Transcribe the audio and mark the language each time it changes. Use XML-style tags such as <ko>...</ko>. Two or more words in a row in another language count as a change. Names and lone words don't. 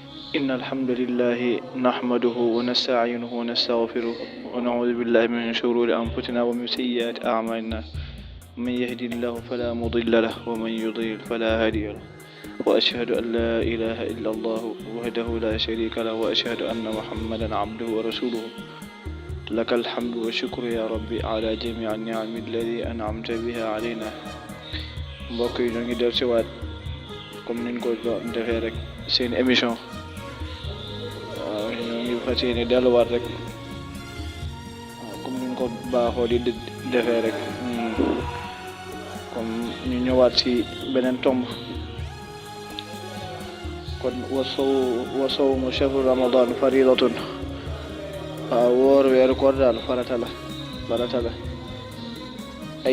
<ar>إن الحمد لله نحمده ونستعينه ونستغفره ونعوذ بالله من شرور أنفسنا ومن سيئات أعمالنا من يهدي الله فلا مضل له ومن يضلل فلا هادي له وأشهد أن لا إله إلا الله وحده لا شريك له وأشهد أن محمدا عبده ورسوله لك الحمد والشكر يا ربي على جميع النعم الذي أنعمت بها علينا</ar> <wo>mbokk yi ñoo ngi del si waat comme niñ ko defee rek seen émission ñoo ngi fas yéene delluwaat rek comme niñ ko baaxoo di defee rek comme ñu ñëwaat si beneen tomb kon</wo> <ar>وصوم شهر رمضان فريضة</ar> <wo>waaw woor weeru koor daal farata la ay</wo>